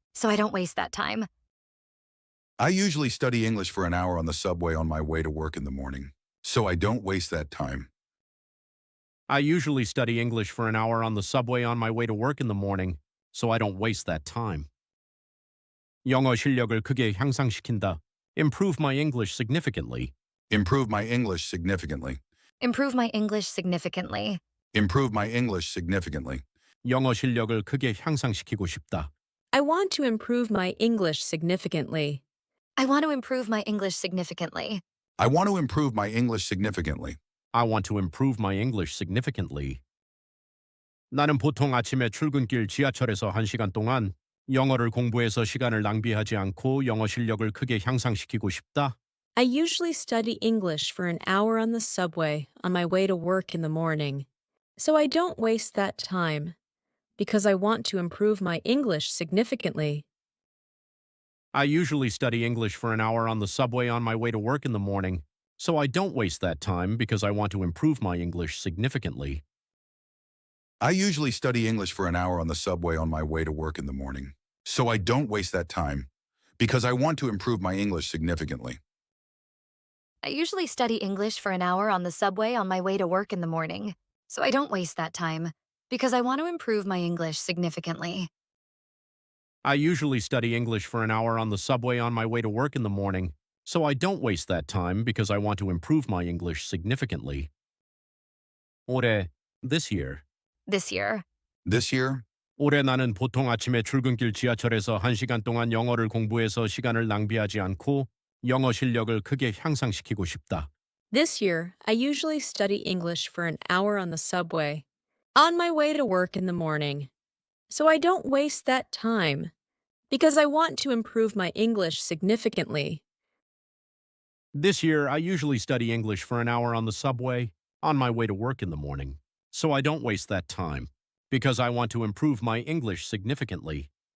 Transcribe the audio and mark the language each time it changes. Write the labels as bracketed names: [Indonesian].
[English] So I don't waste that time. I usually study English for an hour on the subway on my way to work in the morning. So I don't waste that time. I usually study English for an hour on the subway on my way to work in the morning, so I don't waste that time. [Korean] 영어 실력을 크게 향상시킨다. [English] Improve my English significantly. Improve my English significantly. Improve my English significantly. Improve my English significantly. [Korean] 영어 실력을 크게 향상시키고 싶다. [English] I want to improve my English significantly. I want to improve my English significantly. I want to improve my English significantly. I want to improve my English significantly. [Korean] 나는 보통 아침에 출근길 지하철에서 1시간 동안 영어를 공부해서 시간을 낭비하지 않고 영어 실력을 크게 향상시키고 싶다. [English] I usually study English for an hour on the subway on my way to work in the morning. So I don't waste that time because I want to improve my English significantly. I usually study English for an hour on the subway on my way to work in the morning, so I don't waste that time because I want to improve my English significantly. I usually study English for an hour on the subway on my way to work in the morning. So I don't waste that time because I want to improve my English significantly. I usually study English for an hour on the subway on my way to work in the morning. So I don't waste that time because I want to improve my English significantly. I usually study English for an hour on the subway on my way to work in the morning, so I don't waste that time because I want to improve my English significantly. [Korean] 올해, [English] this year. This year. This year, [Korean] 올해 나는 보통 아침에 출근길 지하철에서 1시간 동안 영어를 공부해서 시간을 낭비하지 않고 영어 실력을 크게 향상시키고 싶다. [English] This year, I usually study English for an hour on the subway, on my way to work in the morning. So I don't waste that time, because I want to improve my English significantly. This year, I usually study English for an hour on the subway on my way to work in the morning, so I don't waste that time, because I want to improve my English significantly.